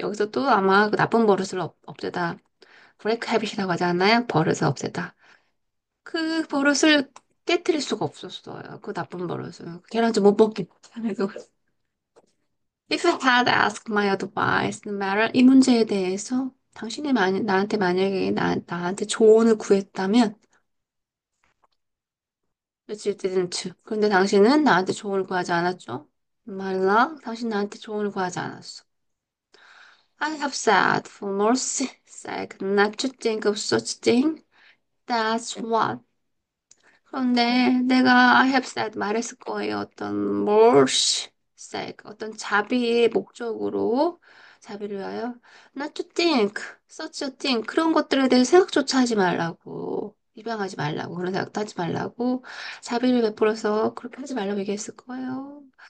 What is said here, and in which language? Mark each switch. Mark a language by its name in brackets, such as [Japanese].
[Korean] 여기서 또 아마 그 나쁜 버릇을 없애다. 브레이크 헤빗이라고 하지 않나요? 버릇을 없애다. 그 버릇을 깨뜨릴 수가 없었어요. 그 나쁜 버릇을. 계란 좀 못 먹게. 그래서 [English] If you had asked my advice, no matter [Korean] 이 문제에 대해서 당신이 나한테 만약에 나한테 조언을 구했다면 [English] But you didn't. [Korean] 근데 당신은 나한테 조언을 구하지 않았죠? 말라, 당신 나한테 조언을 구하지 않았어. [English] I have said for mercy's sake not to think of such thing. That's what [Korean] 그런데 내가 [English] I have said [Korean] 말했을 거예요. 어떤 [English] mercy sake, [Korean] 어떤 자비의 목적으로 자비를 위하여 [English] not to think, such a thing [Korean] 그런 것들에 대해 생각조차 하지 말라고 입양하지 말라고 그런 생각도 하지 말라고 자비를 베풀어서 그렇게 하지 말라고 얘기했을 거예요.